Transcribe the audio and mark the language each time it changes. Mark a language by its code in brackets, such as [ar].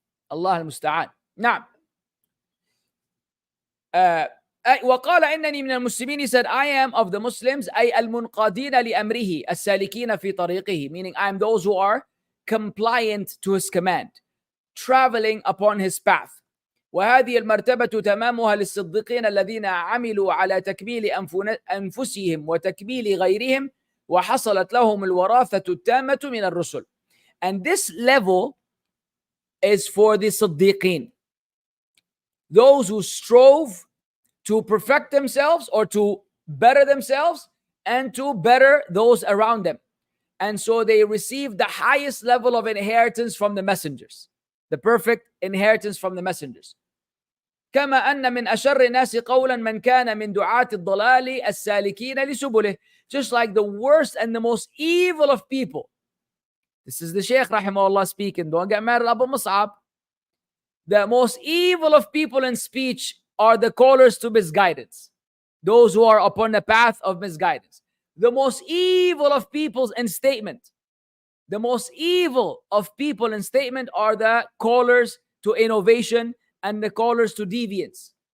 [ar] Allah al-Musta'an. نعم. وقال إنني من المسلمين, [en] he said, I am of the Muslims, [ar] أي المنقادين لأمره السالكين في طريقه, [en] meaning I am those who are compliant to his command, traveling upon his path. [ar] وهذه المرتبة تمامها للصديقين الذين عملوا على تكميل أنفسهم وتكميل غيرهم وحصلت لهم الوراثة التامة من الرسل. [en] And this level is for the Siddiqeen, those who strove to perfect themselves or to better themselves and to better those around them. And so they receive the highest level of inheritance from the messengers, the perfect inheritance from the messengers. [ar] كما أن من أشر الناس قولا من كان من دعاة الضلال السالكين لسبله. [en] Just like the worst and the most evil of people, This is the Shaykh rahimahullah speaking. Don't get mad at Abu Mussab. The most evil of people in speech are the callers to misguidance, those who are upon the path of misguidance. The most evil of people in statement, the most evil of people in statement are the callers to innovation and the callers to deviance.